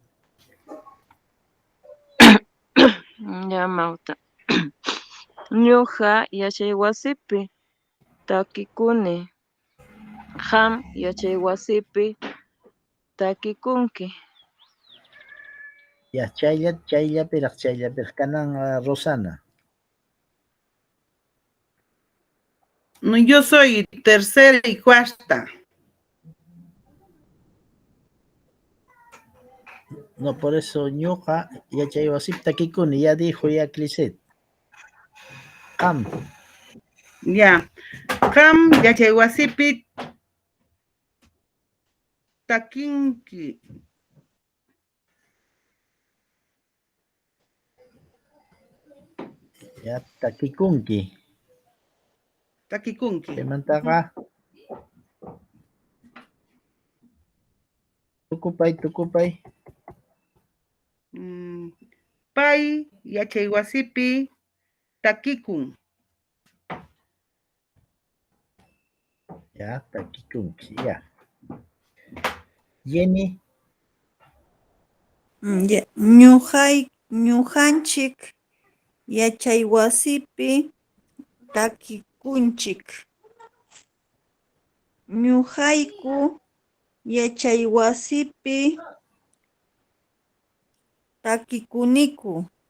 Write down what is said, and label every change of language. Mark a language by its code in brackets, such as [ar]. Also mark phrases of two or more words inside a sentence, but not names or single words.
[es] Ya, Mauta. [qu] Ñuqa yachay wasipi takikuni. Qam yachay wasipi takikunki. Ya, chayllapiraq kanan Rosana. [es] No, yo soy tercera y cuarta. No, por eso [qu] ñuqa yachay wasipi takikuni, [es] ya dijo ya Cliset. [qu] Qam. [es] Ya. [qu] Qam yachay wasipi takinki. Ya, takikunki. Takikunki. Chaymantaqa tukupay. Pay yachay wasipi takikun. Ya, takikunki, ya. Jenny. [es] Ya. [qu] Ñujanchik yachay wasipi takikunchik. Ñuqayku yachay wasipi takikuniku.